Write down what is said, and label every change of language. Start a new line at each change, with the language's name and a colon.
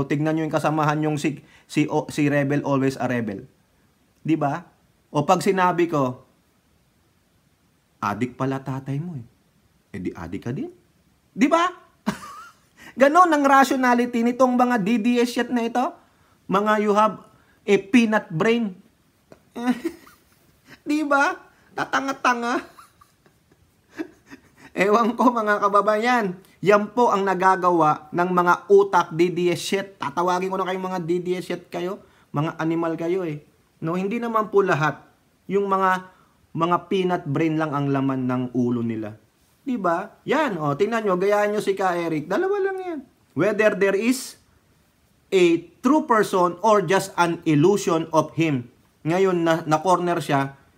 Filipino: Tignan nyo yung kasamahan yung si rebel always a rebel. Di ba? O pag sinabi ko, adik pala tatay mo di adik ka din. Di ba? Ganon ang rationality nitong mga DDS shit na ito.
English: Mga you have a peanut brain.
Filipino: Di ba? Tatanga-tanga. Ewan ko mga kababayan, yan po ang nagagawa ng mga utak DDS shit. Tatawagin ko na kayong mga DDS shit kayo, mga animal kayo hindi naman po lahat. Yung mga peanut brain lang ang laman ng ulo nila. Diba? Yan, tingnan nyo, gayaan nyo si Ka Eric. Dalawa lang yan.
English: Whether there is a true person or just an illusion of him.
Filipino: Ngayon, na-corner siya